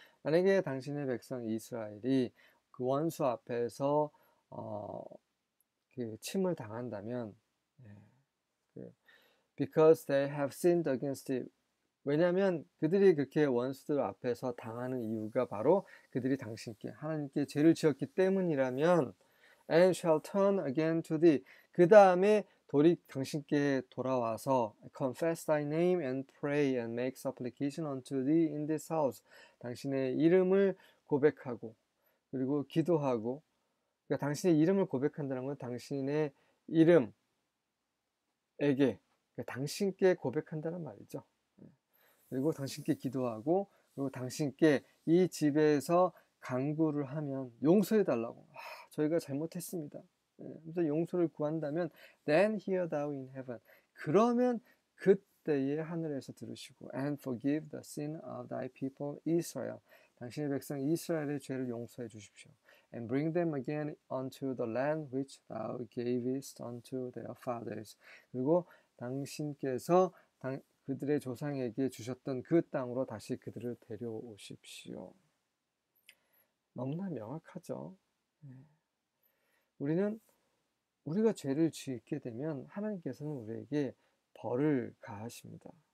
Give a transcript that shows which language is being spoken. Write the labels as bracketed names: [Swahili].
[Korean] 만약에 당신의 백성 이스라엘이 그 원수 앞에서 그 침을 당한다면, [English] because they have sinned against it. [Korean] 왜냐하면 그들이 그렇게 원수들 앞에서 당하는 이유가 바로 그들이 하나님께 죄를 지었기 때문이라면, [English] and shall turn again to thee. [Korean] 그 다음에 당신께 돌아와서 [English] confess thy name and pray and make supplication unto thee in this house. [Korean] 당신의 이름을 고백하고 그리고 기도하고, 그러니까 당신의 이름을 고백한다는 건 당신의 이름에게, 그러니까 당신께 고백한다는 말이죠. 그리고 당신께 기도하고, 그리고 당신께 이 집에서 간구를 하면 용서해 달라고, 저희가 잘못했습니다, 그래서 용서를 구한다면, [English] then hear thou in heaven. [Korean] 그러면 그때에 하늘에서 들으시고, [English] and forgive the sin of thy people Israel. [Korean] 당신의 백성 이스라엘의 죄를 용서해 주십시오. [English] and bring them again unto the land which thou gavest unto their fathers. [Korean] 그리고 당신께서 그들의 조상에게 주셨던 그 땅으로 다시 그들을 데려오십시오. 너무나 명확하죠. 우리가 죄를 짓게 되면 하나님께서는 우리에게 벌을 가하십니다.